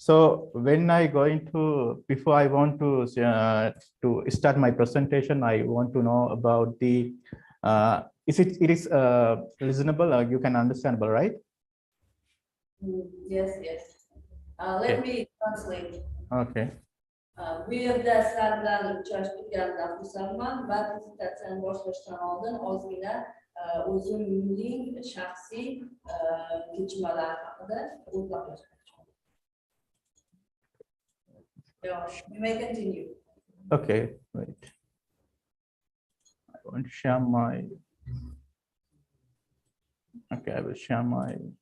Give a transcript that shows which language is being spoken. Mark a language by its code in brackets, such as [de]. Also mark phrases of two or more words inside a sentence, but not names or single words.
[en] So when I going to, before I want to start my presentation, I want to know about the, it is listenable, you can understandable, right? Yes, yes. Let me translate. Okay. [uz] Bu yerda sizlar uchrashtirganda xursandman va prezentatsiyani boshlashdan oldin ozgina o'zimning shaxsiy kechmalar haqida o'rtoqlashmoqchiman. [en] You may continue. Okay, wait. I want to share my, okay, I will share my,